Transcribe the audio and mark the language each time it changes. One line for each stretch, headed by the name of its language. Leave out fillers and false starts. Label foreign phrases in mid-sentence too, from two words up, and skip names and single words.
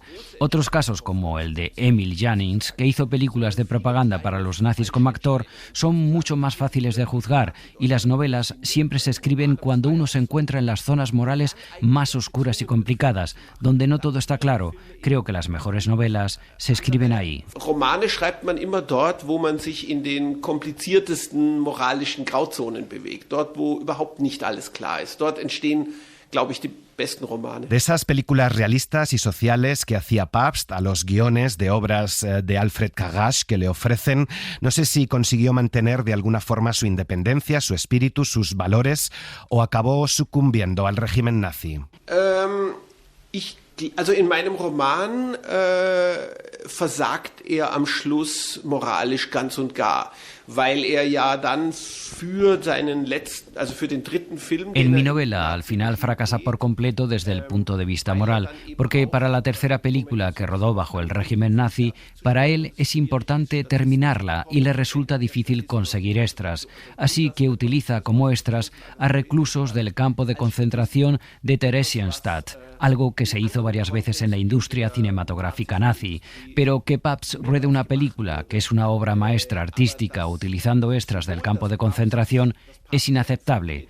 Spanish: Otros casos, como el de Emil Jannings, que hizo películas de propaganda para los nazis como actor, son mucho más fáciles de juzgar, y las novelas siempre se escriben cuando uno se encuentra en las zonas morales más oscuras y complicadas, donde no todo está claro. Creo que las mejores novelas se escriben ahí.
German: Romane schreibt man immer dort, wo man sich in den kompliziertesten moralischen Grauzonen bewegt, dort, wo überhaupt nicht alles klar ist. Dort entstehen, glaube ich, die besten Romane.
Spanish: De esas películas realistas y sociales que hacía Pabst a los guiones de obras de Alfred Kagash que le ofrecen, no sé si consiguió mantener de alguna forma su independencia, su espíritu, sus valores, o acabó sucumbiendo al régimen nazi.
German: Also in meinem Roman versagt er am Schluss moralisch ganz und gar, weil er ja dann für seinen letzten, also für den dritten Film...
Spanish: En mi novela, al final fracasa por completo desde el punto de vista moral, porque para la tercera película que rodó bajo el régimen nazi, para él es importante terminarla y le resulta difícil conseguir extras, así que utiliza como extras a reclusos del campo de concentración de Theresienstadt, algo que se hizo varias veces en la industria cinematográfica nazi, pero que Pabst ruede una película que es una obra maestra artística utilizando extras del campo de concentración es inaceptable.